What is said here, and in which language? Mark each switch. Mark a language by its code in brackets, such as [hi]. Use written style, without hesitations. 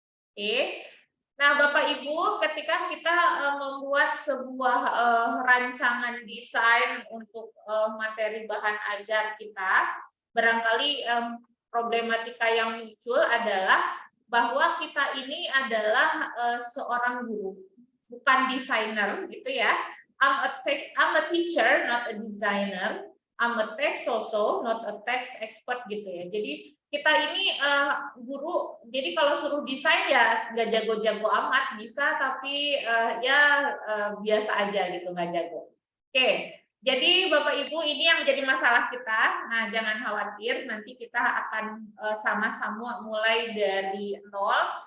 [id] Oke. Nah, Bapak Ibu, ketika kita membuat sebuah rancangan desain untuk materi bahan ajar kita, barangkali problematika yang muncul adalah bahwa kita ini adalah seorang guru, bukan desainer, gitu ya. [en] I'm a teacher, not a designer. I'm a text also, not a text expert, [id] gitu ya. Jadi kita ini guru, jadi kalau suruh desain ya nggak jago-jago amat, bisa, tapi biasa aja gitu, nggak jago. Oke, jadi Bapak Ibu ini yang menjadi masalah kita. Nah, jangan khawatir, nanti kita akan sama-sama mulai dari nol.